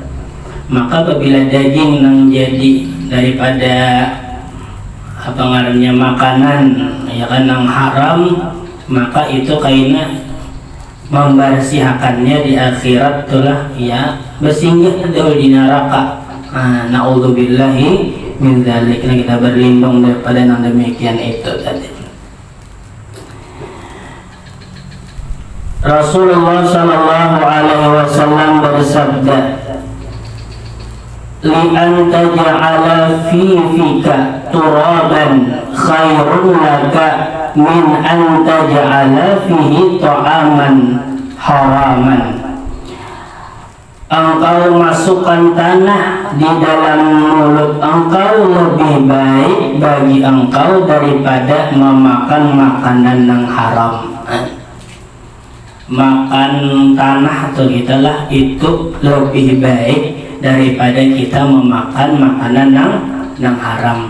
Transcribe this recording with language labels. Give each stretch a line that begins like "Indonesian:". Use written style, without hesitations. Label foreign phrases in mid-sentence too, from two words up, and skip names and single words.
Banjar: Maka apabila daging nang jadi daripada apa ngarannya makanan ya kan nang haram, maka itu kaina membersihkannya di akhirat itulah ya bersinggah dahulu di neraka.
Arabic: نعوذ بالله من ذلك.
Indonesian: Kita berlindung daripada yang demikian itu tadi.
Arabic: رسول الله صلى الله عليه وسلم bersabda, لأن تجعل في فيك ترابا خير لك من أن تجعل فيه طعاما حراما.
Indonesian: Engkau masukkan tanah di dalam mulut engkau lebih baik bagi engkau daripada memakan makanan yang haram. Makan tanah atau gitulah itu lebih baik daripada kita memakan makanan yang haram.